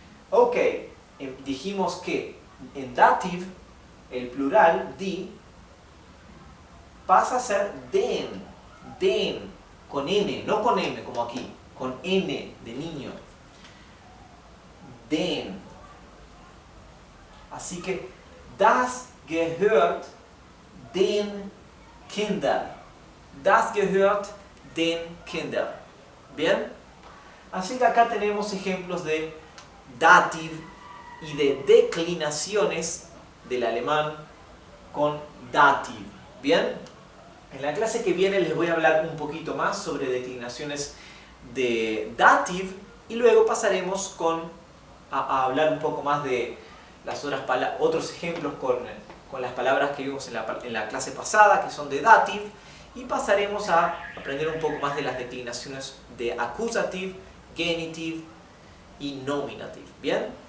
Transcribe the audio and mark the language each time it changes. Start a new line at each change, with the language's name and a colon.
Spanish: Ok, dijimos que en dativ, el plural, die, pasa a ser den, con N, no con M como aquí, con N de niño. Den. Así que,
German: das gehört den Kindern. Das gehört den Kindern. ¿Bien?
Spanish: Así que acá tenemos ejemplos de dativ y de declinaciones del alemán con dativ. ¿Bien? En la clase que viene les voy a hablar un poquito más sobre declinaciones de dativ y luego pasaremos a hablar un poco más de las otros ejemplos con las palabras que vimos en la clase pasada, que son de dativ, y pasaremos a aprender un poco más de las declinaciones de accusativ, genitiv y nominativ. ¿Bien?